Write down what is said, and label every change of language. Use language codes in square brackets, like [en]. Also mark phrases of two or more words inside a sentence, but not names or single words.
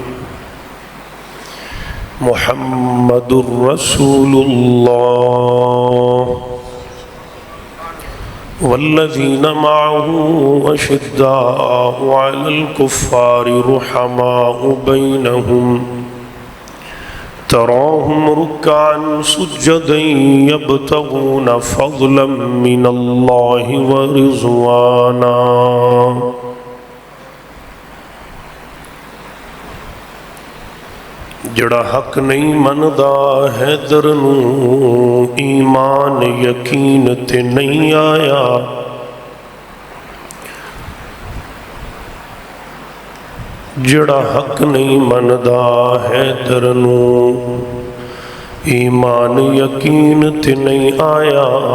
[ar] محمد رسول الله والذين معه أشداء على الكفار رحماء بينهم تراهم ركعا سجدا يبتغون فضلا من الله ورضوانا. [pa] جڑا حق نہیں مندا حیدر نو ایمان یقین تے نہیں آیا. جڑا حق نہیں مندا حیدر نو ایمان یقین تے نہیں آیا.